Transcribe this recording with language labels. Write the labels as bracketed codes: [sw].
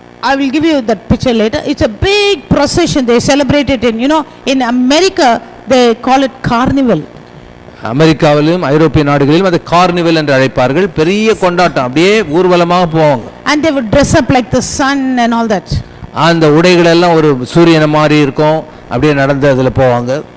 [en] I will give you that picture later. It's a big procession. They celebrate it in America they call it carnival. [ta] அமெரிக்காவிலும் ஐரோப்பிய நாடுகளிலும் அதை carnival என்று அழைப்பார்கள். பெரிய கொண்டாட்டம், அப்படியே ஊர்வலமாக போவாங்க. [en] And they would dress up like the sun and all that. [ta] அந்த உடைகள் எல்லாம் ஒரு சூரியனை மாதிரி இருக்கும், அப்படியே நடந்து அதுல போவாங்க.